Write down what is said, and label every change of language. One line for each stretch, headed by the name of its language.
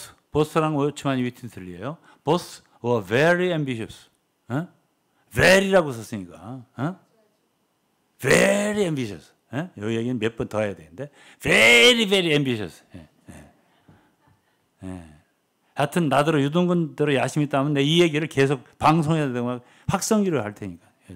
Korean: 보스랑 워치만이 위튼슬리예요.
English: Both were very ambitious. very라고
Korean: 썼으니까.
English: very ambitious.
Korean: 여기 얘기는 몇 번 더 해야 되는데
English: very very ambitious.
Korean: 하여튼 나더러 유동근대로 야심이 있다면 내 이 얘기를 계속 방송에다 대고 확성기를 할 테니까.